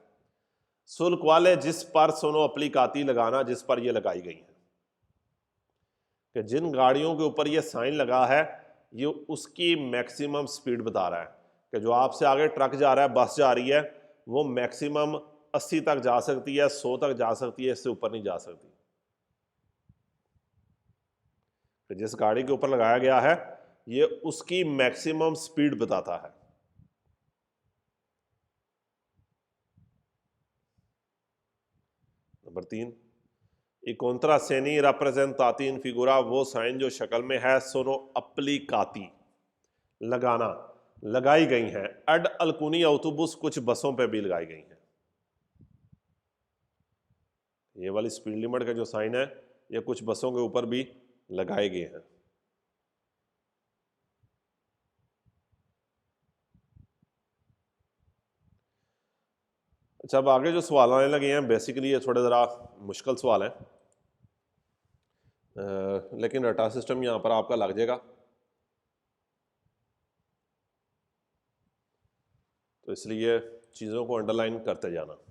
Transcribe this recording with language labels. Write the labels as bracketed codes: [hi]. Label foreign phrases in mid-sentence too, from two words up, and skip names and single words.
[hi] शुल्क वाले जिस पर [it] sono applicati [hi] लगाना, जिस पर ये लगाई गई है, कि जिन गाड़ियों के ऊपर ये साइन लगा है ये उसकी [en] maximum speed [hi] बता रहा है, कि जो आपसे आगे ट्रक जा रहा है, बस जा रही है, वो मैक्सिमम 80 तक जा सकती है, 100 तक जा सकती है, इससे ऊपर नहीं जा सकती। कि जिस गाड़ी के ऊपर लगाया गया है ये उसकी [en] maximum speed [hi] बताता है। नंबर 3, [it] i contrassegni rappresentati in figura [hi] वो साइन जो शक्ल में है [it] sono applicati [hi] लगाना, लगाई गई हैं। [it] ad alcuni autobus [hi] कुछ बसों पे भी लगाई गई हैं। ये वाली [en] speed limit [hi] का जो साइन है ये कुछ बसों के ऊपर भी लगाए गए हैं। अच्छा, अब आगे जो सवाल आने लगे हैं बेसिकली ये थोड़े ज़रा मुश्किल सवाल हैं, लेकिन रटा सिस्टम यहाँ पर आपका लग जाएगा, तो इसलिए चीज़ों को अंडरलाइन करते जाना।